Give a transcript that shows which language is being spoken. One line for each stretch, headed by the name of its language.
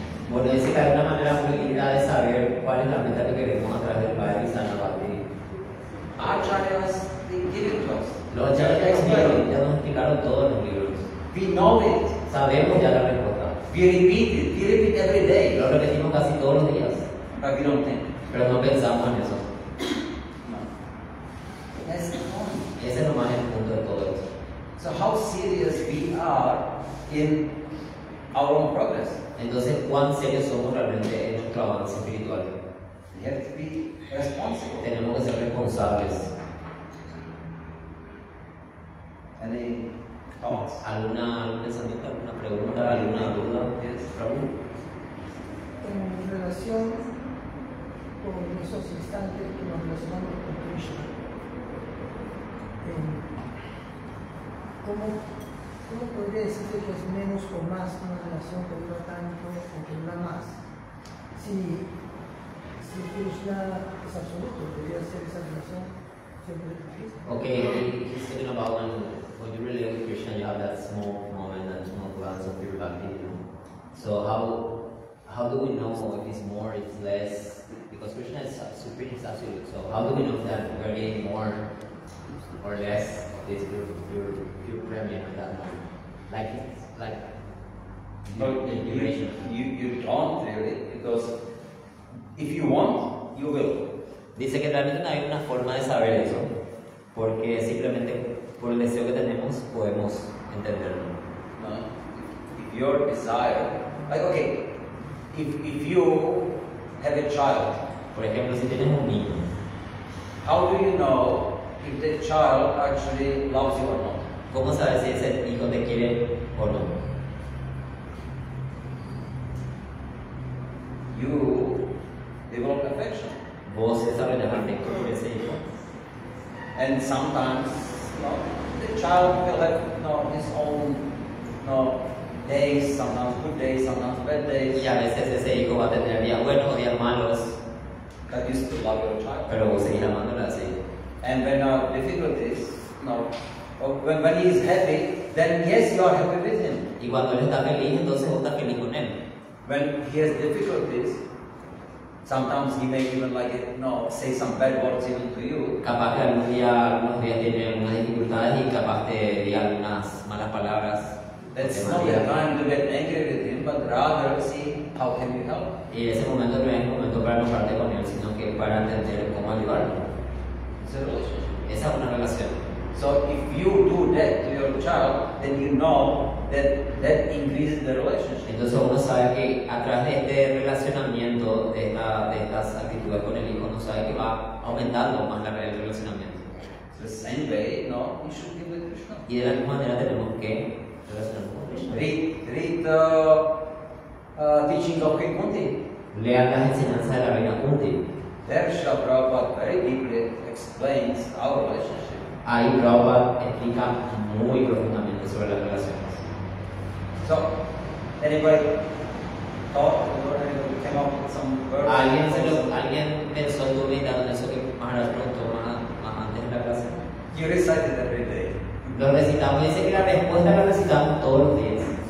Spanish: Bueno, dice que hay una manera muy linda de saber cuál es la meta que queremos a través del Vaidyasamana Bhakti.
English: Acharyas, they give it to us.
Spanish: Los acharyas ya nos explicaron todo en los libros.
English: We know it.
Spanish: Sabemos ya la respuesta.
English: We repeat it. We repeat every day.
Spanish: Lo repetimos casi todos los días,
English: But we don't think.
Spanish: pero no pensamos en eso.
English: No. That's the point.
Spanish: Ese es nomás el punto de todo esto.
English: So how serious we are in our own progress?
Spanish: Entonces, ¿cuán serios somos realmente en nuestro avance espiritual?
English: We have to be responsible.
Spanish: Tenemos que ser responsables.
English: Any thoughts?
Spanish: ¿Algún pensamiento, alguna pregunta, alguna duda? Raúl. En relación con esos instantes que nos relacionamos con Krishna, ¿cómo podría decirse que es menos o más una relación que dura tanto o que dura más? Si Krishna es absoluto, debería ser esa relación siempre de Krishna.
English: Okay, he's talking about when you relate with Krishna, you have that small moment and small glance of pure bhakti, you know. So how do we know if it's more, it's less? Because Krishna is supreme, is absolute. So how do we know that we're getting more or less of this pure premium at that moment? like No, duration. you don't really, because if you want, you will.
Spanish: Dice que realmente no hay una forma de saber eso, porque simplemente por el deseo que tenemos podemos entenderlo. No?
English: If your desire, like okay, if you have a child,
Spanish: Por ejemplo, si tienes un niño,
English: how do you know if the child actually loves you or not?
Spanish: ¿cómo sabes si ese hijo te quiere o no?
English: You develop affection.
Spanish: Vos desarrollas afecto por ese hijo.
English: And sometimes, the child will have his own days, sometimes good days, sometimes bad days.
Spanish: Y a veces ese hijo va a tener días buenos, días malos,
English: But you still love your child.
Spanish: pero vos seguís amándola así.
English: And when difficulties, when he is happy, then yes, you are happy with him.
Spanish: Y cuando él está feliz, entonces vos estás feliz con él.
English: When he has difficulties, sometimes he may even say some bad words even to you.
Spanish: Capaz que algunos días tiene algunas dificultades y capaz te diga algunas malas palabras.
English: That's not the time to get angry with him, but rather see how can you help.
Spanish: Y ese momento no es el momento para enojarte con él, sino que para entender cómo ayudarlo.
English: It's a relationship.
Spanish: Esa es una relación.
English: So if you do that to your child, then you know that increases the relationship.
Spanish: Entonces uno sabe que a través de este relacionamiento, de estas actitudes con el hijo, uno sabe que va aumentando más el relacionamiento.
English: The same way, you should be with Krishna.
Spanish: Y de la misma manera tenemos que relacionarnos con Krishna.
English: Read the teachings of Queen Kunti.
Spanish: Lean las enseñanzas de la reina Kunti.
English: There Srila Prabhupada very deeply explains our relationship.
Spanish: Ahí Prabhupada explica muy profundamente sobre las relaciones.
English: So, anybody thought or anybody came up with some words?
Spanish: ¿Alguien pensó en tu meditando en eso que Maharaj preguntó más antes de la clase?
English: You recite it every day.
Spanish: Lo recitamos, dice que la respuesta la recitamos todos los días.